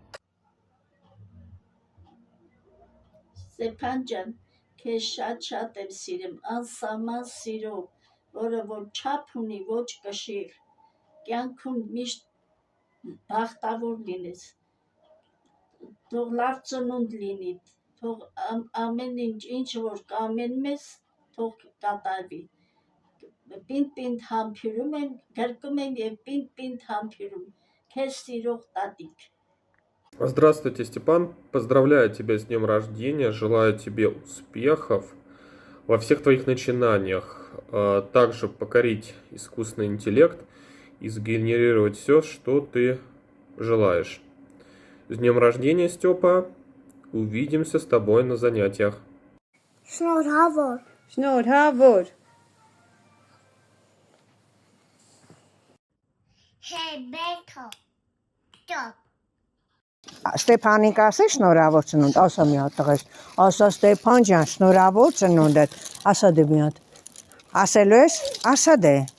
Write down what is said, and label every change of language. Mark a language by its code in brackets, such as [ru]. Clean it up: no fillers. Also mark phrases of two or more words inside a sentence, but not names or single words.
[hy] Ստեփան ջան, քեզ շատ եմ սիրում, անսահման սիրով, որը որ չափ ունի, ոչ կշիռ, կյանքում միշտ բախտավոր լինես, թող լավ ծնունդ լինի, թող ամեն ինչ որ կամենում ես, թող կատարվի, պինդ համբյուրում եմ, գրկում եմ և պինդ համբյուրում, քեզ սիրող տատիկ։ [ru] Здравствуйте, Степан. Поздравляю тебя с днем рождения. Желаю тебе успехов во всех твоих начинаниях. Также покорить искусственный интеллект и сгенерировать все, что ты желаешь. С днем рождения, Степа. Увидимся с тобой на занятиях. [hy] Շնորհավոր։ Շնորհավոր։ [en] Hey, Beto. Stop. [hy] Ստեփանին կասի շնորհավոր ծնունդ, ասա մի հատ տղես, ասա Ստեփան ջան, շնորհավոր ծնունդդ, ասա դե մի հատ, ասելու ես, ասա դե,